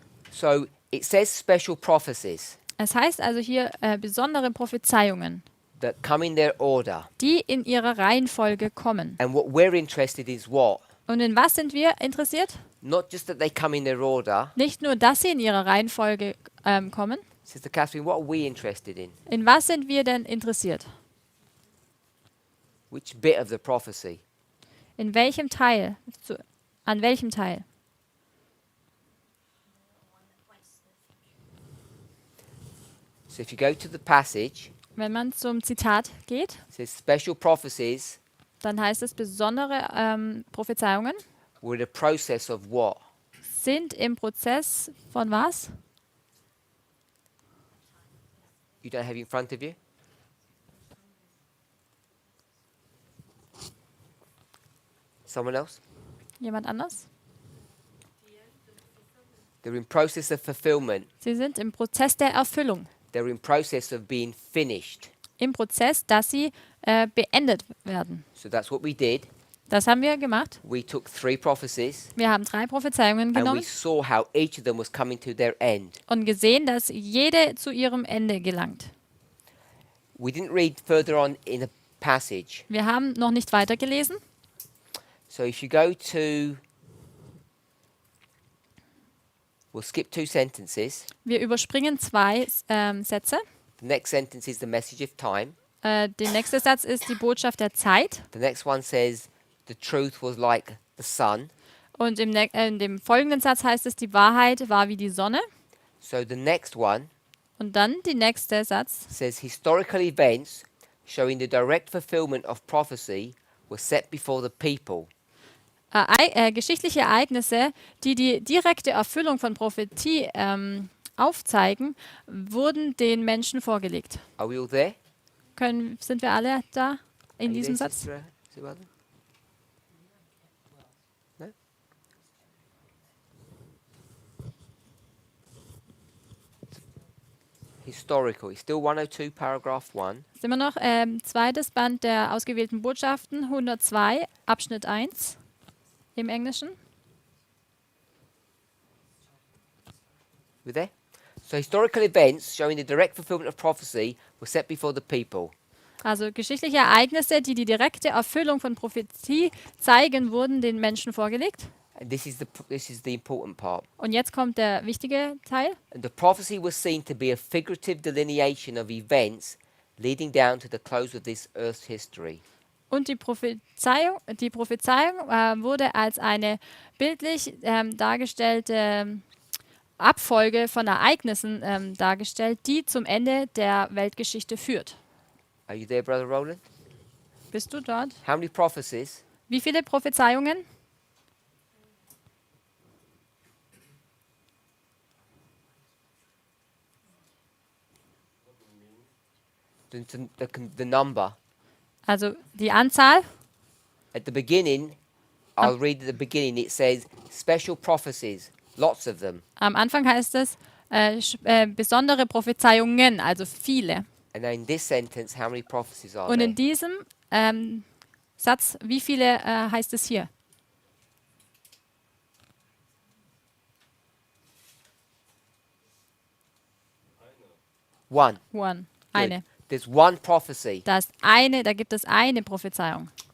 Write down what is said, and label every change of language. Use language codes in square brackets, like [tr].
[en] So it says special prophecies [de] Es heißt also hier besondere Prophezeiungen, [en] that come in their order. [de] die in ihrer Reihenfolge kommen. [en] And what we're interested is what? [de] Und in was sind wir interessiert? [en] Not just that they come in their order. [de] Nicht nur, dass sie in ihrer Reihenfolge kommen. [en] Sister Catherine, what are we interested in? [de] In was sind wir denn interessiert? [en] Which bit of the prophecy? [de] In welchem Teil? An welchem Teil? [en] So if you go to the passage, [de] Wenn man zum Zitat geht, [en] it says special prophecies [de] dann heißt es, besondere Prophezeiungen [en] were the process of what? [de] sind im Prozess von was? [en] You don't have it in front of you? Someone else? [de] Jemand anders? [en] They're in process of fulfillment. [de] Sie sind im Prozess der Erfüllung. [en] They're in process of being finished. [de] Im Prozess, dass sie beendet werden. [en] So that's what we did. [de] Das haben wir gemacht. [en] We took 3 prophecies [de] Wir haben 3 Prophezeiungen [en] and we [de] genommen [en] saw how each of them was coming to their end. [de] und gesehen, dass jede zu ihrem Ende gelangt. [en] We didn't read further on in the passage. [de] Wir haben noch nicht weitergelesen. [en] So if you go to, we'll skip 2 sentences. [de] Wir überspringen 2 Sätze. [en] The next sentence is the message of time. [de] Der nächste Satz ist die Botschaft der Zeit. [en] The next one says the truth was like the sun. [de] Und in dem folgenden Satz heißt es, die Wahrheit war wie die Sonne. [en] So the next one [de] Und dann der nächste Satz. [en] says historical events showing the direct fulfillment of prophecy were set before the people. [de] Geschichtliche Ereignisse, die die direkte Erfüllung von Prophetie aufzeigen, wurden den Menschen vorgelegt. [en] Are we all there? [de] Sind wir alle da [en] Are [de] in [en] you [de] diesem [en] there, [de] Satz? [en] Sister Sue Ellen? No? Historical. It's still 102, paragraph 1. [de] Sind wir noch zweites Band der ausgewählten Botschaften, 102, Abschnitt 1 im Englischen. [en] We there? So historical events showing the direct fulfillment of prophecy were set before the people. [de] Also geschichtliche Ereignisse, die die direkte Erfüllung von Prophetie zeigen, wurden den Menschen vorgelegt. [en] And this is the important part. [de] Und jetzt kommt der wichtige Teil. [en] And the prophecy was seen to be a figurative delineation of events leading down to the close of this earth's history. [de] Und die Prophezeiung wurde als eine bildlich dargestellte Abfolge von Ereignissen dargestellt, die zum Ende der Weltgeschichte führt. [en] Are you there, Brother Roland? [de] Bist du dort? [en] How many prophecies? [de] Wie viele Prophezeiungen? [en] the number. [de] Also die Anzahl. [en] At the beginning, I'll read at the beginning, it says special prophecies, lots of them. [de] Am Anfang heißt es besondere Prophezeiungen, also viele. [en] And now in this sentence, how many prophecies are [de] Und [en] there? [de] in diesem Satz, wie viele heißt es hier? [en] One. One. Good. [de] Eine. [en] There's one prophecy. [de] Da gibt es eine Prophezeiung.